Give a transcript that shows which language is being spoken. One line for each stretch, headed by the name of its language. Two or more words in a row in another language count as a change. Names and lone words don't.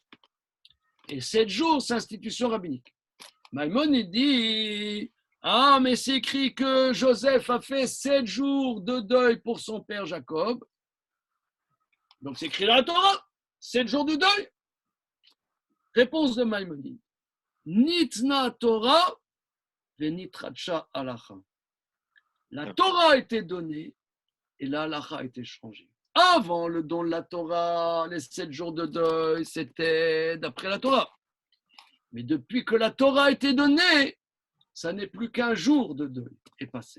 French: Et 7 jours, c'est institution rabbinique. Maïmonide dit, ah, mais c'est écrit que Joseph a fait 7 jours de deuil pour son père Jacob. Donc c'est écrit dans la Torah, 7 jours de deuil. Réponse de Maïmonide.
Hebrew: ניתנה תורה ונתחדשה הלכה.
French: La Torah a été donnée et la halacha a été changée. Avant le don de la Torah, les 7 jours de deuil, c'était d'après la Torah. Mais depuis que la Torah a été donnée, ça n'est plus qu'1 jour de deuil et pas 7.